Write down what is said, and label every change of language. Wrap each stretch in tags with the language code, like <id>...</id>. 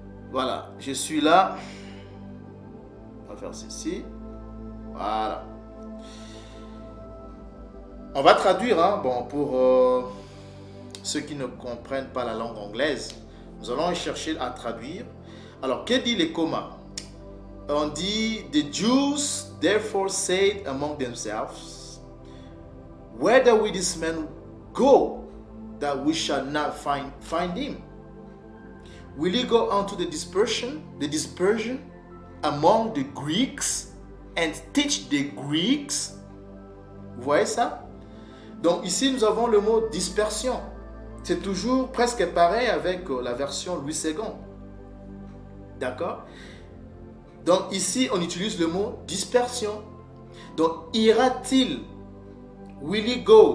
<fr>Voilà, je suis là. On va faire ceci. Voilà. On va traduire, hein, bon, pour ceux qui ne comprennent pas la langue anglaise. Nous allons chercher à traduire. Alors, que dit les commas? On dit,</fr> <en>the Jews therefore said among themselves, whither will this man go, that we shall not find him? Will he go unto the dispersion among the Greeks and teach the Greeks?</en> <fr>Vous voyez ça? Donc ici, nous avons le mot dispersion. C'est toujours presque pareil avec la version Louis II. D'accord? Donc ici, on utilise le mot dispersion. Donc, ira-t-il?</fr> <en>Will he go?</en>